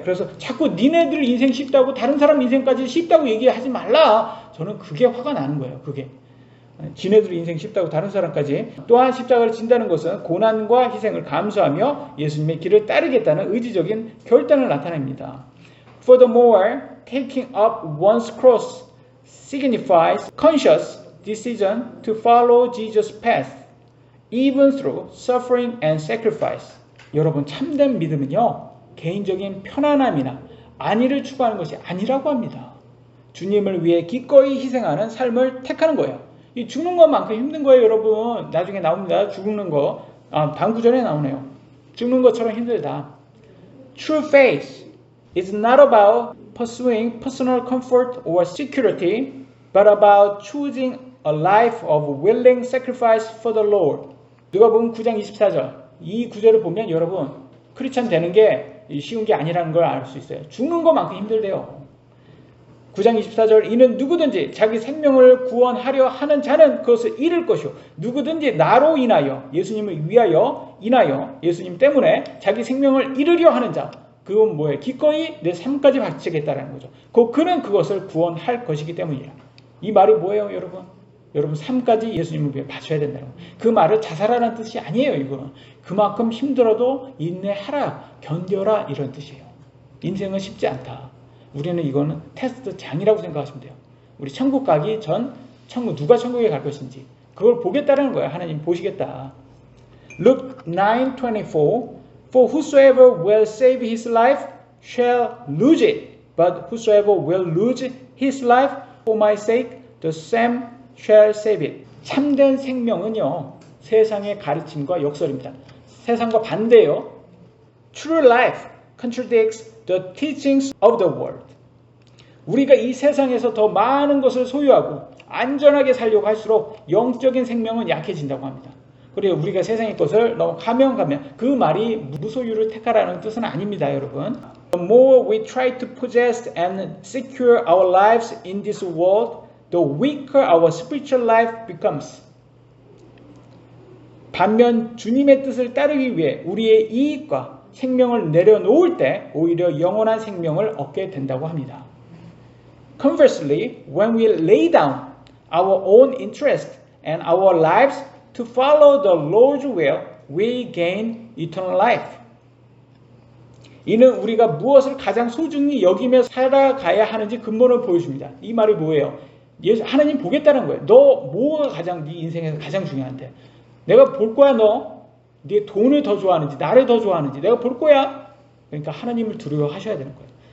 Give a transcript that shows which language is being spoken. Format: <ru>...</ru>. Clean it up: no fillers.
<ko>그래서 자꾸 니네들 인생 쉽다고 다른 사람 인생까지 쉽다고 얘기하지 말라. 저는 그게 화가 나는 거예요. 그게. 지네들 인생 쉽다고 다른 사람까지. 또한 십자가를 진다는 것은 고난과 희생을 감수하며 예수님의 길을 따르겠다는 의지적인 결단을 나타냅니다.</ko> <en>Furthermore, taking up one's cross signifies conscious decision to follow Jesus' path, even through suffering and sacrifice.</en> <ko>여러분, 참된 믿음은요, 개인적인 편안함이나 안위를 추구하는 것이 아니라고 합니다. 주님을 위해 기꺼이 희생하는 삶을 택하는 거예요. 이 죽는 것만큼 힘든 거예요, 여러분. 나중에 나옵니다. 죽는 거. 방구 전에 나오네요. 죽는 것처럼 힘들다.</ko> <en>True faith is not about pursuing personal comfort or security, but about choosing a life of willing sacrifice for the Lord.</en> <ko>누가복음 9장 24절. 이 구절을 보면 여러분, 크리스찬 되는 게 쉬운 게 아니라는 걸 알 수 있어요. 죽는 것만큼 힘들대요. 9장 24절, 이는 누구든지 자기 생명을 구원하려 하는 자는 그것을 잃을 것이요, 누구든지 나로 인하여, 예수님을 위하여 인하여, 예수님 때문에 자기 생명을 잃으려 하는 자, 그건 뭐예요? 기꺼이 내 삶까지 바치겠다라는 거죠. 그는 그것을 구원할 것이기 때문이라. 이 말이 뭐예요, 여러분? 여러분, 삶까지 예수님을 위해 바쳐야 된다는 거예요. 그 말을 자살하라는 뜻이 아니에요. 이거는 그만큼 힘들어도 인내하라, 견뎌라, 이런 뜻이에요. 인생은 쉽지 않다. 우리는 이거는 테스트 장이라고 생각하시면 돼요. 우리 천국 가기 전, 누가 천국에 갈 것인지 그걸 보겠다는 거예요. 하나님 보시겠다.</ko> <en>Luke 9:24, For whosoever will save his life shall lose it, but whosoever will lose his life for my sake, the same shall save it.</en> <ko>참된 생명은요, 세상의 가르침과 역설입니다. 세상과 반대예요.</ko> <en>True life contradicts the teachings of the world.</en> <ko>우리가 이 세상에서 더 많은 것을 소유하고 안전하게 살려고 할수록 영적인 생명은 약해진다고 합니다. 그래요, 우리가 세상의 것을 너무 가면 그 말이 무소유를 택하라는 뜻은 아닙니다, 여러분.</ko> <en>The more we try to possess and secure our lives in this world, the weaker our spiritual life becomes.</en> <ko>반면 주님의 뜻을 따르기 위해 우리의 이익과 생명을 내려놓을 때 오히려 영원한 생명을 얻게 된다고 합니다.</ko> <en>Conversely, when we lay down our own interest and our lives to follow the Lord's will, we gain eternal life.</en> <ko>이는 우리가 무엇을 가장 소중히 여기며 살아가야 하는지 근본을 보여줍니다. 이 말이 뭐예요? 하나님 보겠다는 거예요. 너 뭐가 가장 네 인생에서 가장 중요한데? 내가 볼 거야, 너. 네 돈을 더 좋아하는지 나를 더 좋아하는지 내가 볼 거야. 그러니까 하나님을 두려워하셔야 되는 거예요.</ko>